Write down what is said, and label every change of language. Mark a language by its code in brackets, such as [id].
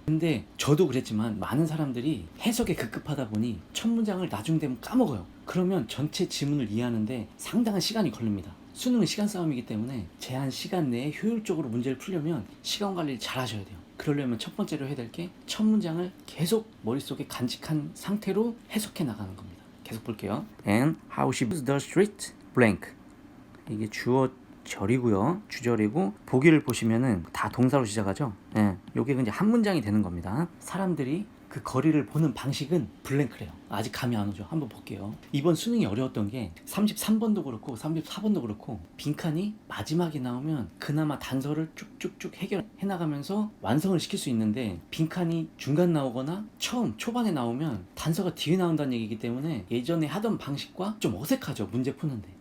[ko] 근데 저도 그랬지만 많은 사람들이 해석에 급급하다 보니 첫 문장을 나중 되면 까먹어요. 그러면 전체 지문을 이해하는데 상당한 시간이 걸립니다. 수능은 시간 싸움이기 때문에 제한 시간 내에 효율적으로 문제를 풀려면 시간 관리를 잘 하셔야 돼요. 그러려면 첫 번째로 해야 될 게 첫 문장을 계속 머릿속에 간직한 상태로 해석해 나가는 겁니다. 계속 볼게요. [en] And how she views the street blank. [ko] 이게 주어 절이고요. 주절이고, 보기를 보시면은 다 동사로 시작하죠. 요게 이제 한 문장이 되는 겁니다. 사람들이 그 거리를 보는 방식은 블랭크래요. 아직 감이 안 오죠. 한번 볼게요. 이번 수능이 어려웠던 게 33번도 그렇고 34번도 그렇고 빈칸이 마지막에 나오면 그나마 단서를 쭉쭉쭉 해결해 나가면서 완성을 시킬 수 있는데, 빈칸이 중간 나오거나 처음 초반에 나오면 단서가 뒤에 나온다는 얘기이기 때문에 예전에 하던 방식과 좀 어색하죠, 문제 푸는데.